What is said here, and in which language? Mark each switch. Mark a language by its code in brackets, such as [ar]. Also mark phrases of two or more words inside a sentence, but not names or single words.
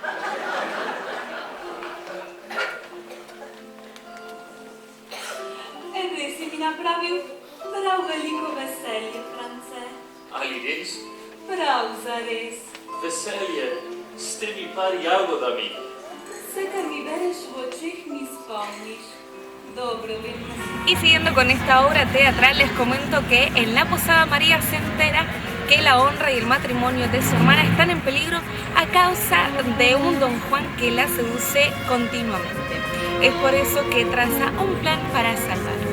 [sl] Res si mi napravil prav veliko veselje, France. Ali res? Prav zares. Veselje s temi par jagodami. Vse, kar mi bereš v očeh, mi spomniš. Dobro, vem, da si... [es] Y siguiendo con esta obra teatral, les comento que en la posada María se entera que la honra y el matrimonio de su hermana están en peligro a causa de un don Juan que la seduce continuamente. Es por eso que traza un plan para salvarla.